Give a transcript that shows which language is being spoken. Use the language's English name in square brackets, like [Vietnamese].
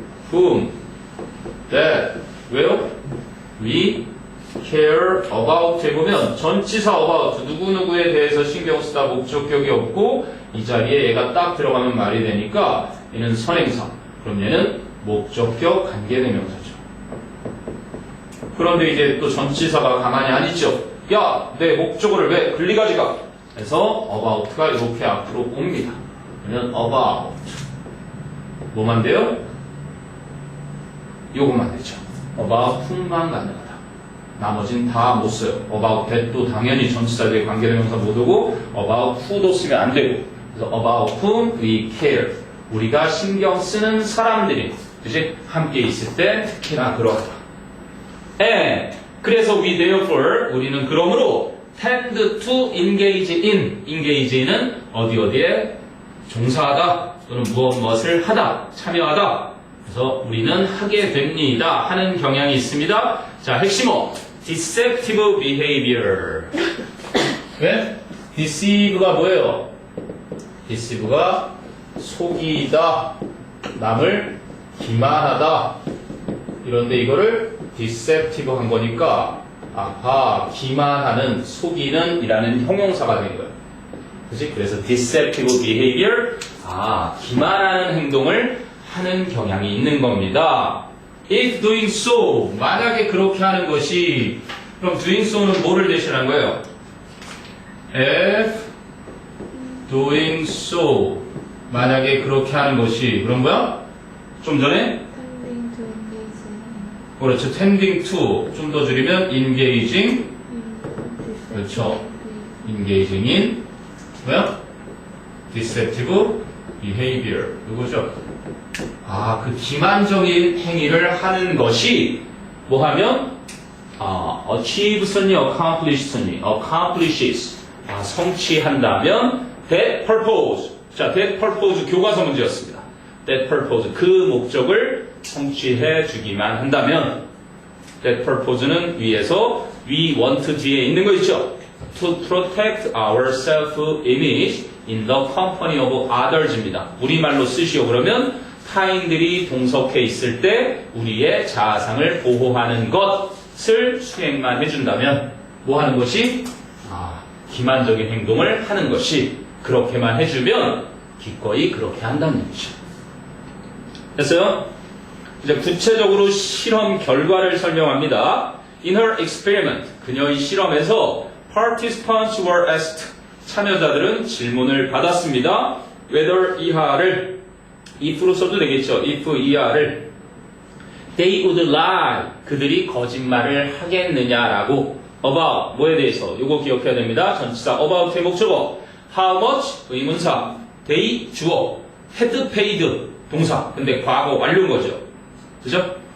[English] whom, that, [Korean] 왜요? [English] we care about [Korean] 해보면 전치사 about 누구누구에 대해서 신경 쓰다 목적격이 없고 이 자리에 얘가 딱 들어가면 말이 되니까 얘는 선행사. 그럼 얘는 목적격 관계대명사죠. 그런데 이제 또 전치사가 가만히 안 있죠. 야, 내 목적어를 왜 글리 가져가? 그래서 about가 이렇게 앞으로 옵니다. 그러면 about 뭐만 돼요? 요것만 되죠. about whom만 가능하다. 나머지는 다 못 써요. about that도 당연히 전치사 뒤에 관계대명사 못 오고 about who도 쓰면 안 되고. [English] 그래서 about whom we care. [Korean] 우리가 신경 쓰는 사람들이 그치? 함께 있을 때 특히나 그러하다. [English] And 그래서 we therefore [Korean] 우리는 그러므로 [English] tend to engage in. [Korean] engage는 어디에 종사하다 또는 무엇을 하다, 참여하다. 그래서 우리는 하게 됩니다. 하는 경향이 있습니다. 자, 핵심어 deceptive behavior. 왜? deceive가 뭐예요? deceive가 속이다, 남을 기만하다. 이런데 이거를 deceptive 한 거니까 기만하는, 속이는 이라는 형용사가 된 거예요. 그치? 그래서 deceptive behavior, 기만하는 행동을 하는 경향이 있는 겁니다. [English] If doing so, [Korean] 만약에 그렇게 하는 것이, 그럼 doing so는 뭐를 대신한 거예요? [English] If doing so, [Korean] 만약에 그렇게 하는 것이, 그런 거야? 좀 전에? [English] tending to engage [Korean] 그렇죠. [English] tending to, [Korean] 좀 더 줄이면 engaging, 그렇죠. [English] engaging in, 뭐야? deceptive behavior. 이거죠. [Korean] 그 기만적인 행위를 하는 것이 뭐 하면 achieve선이 accomplishes 성취한다면 [English] that purpose. [Korean] 자, that purpose 교과서 문제였습니다. that purpose 그 목적을 성취해 주기만 한다면 that purpose는 위에서 we want 뒤에 있는 거 있죠. [English] to protect our self-image in the company of others입니다. [Korean] 우리말로 쓰시오. 그러면 타인들이 동석해 있을 때 우리의 자아상을 보호하는 것을 수행만 해준다면 뭐 하는 것이? 기만적인 행동을 하는 것이 그렇게만 해주면 기꺼이 그렇게 한다는 얘기죠. 됐어요? 이제 구체적으로 실험 결과를 설명합니다. [English] In her experiment, [Korean] 그녀의 실험에서 [English] participants were asked, [Korean] 참여자들은 질문을 받았습니다. whether 이하를 if로 써도 되겠죠. if 이하를 [English] they would lie, [Korean] 그들이 거짓말을 하겠느냐라고 about, 뭐에 대해서 요거 기억해야 됩니다. 전치사 about의 목적어 how much 의문사 they 주어 had paid 동사 근데 과거 완료인 거죠. 그죠?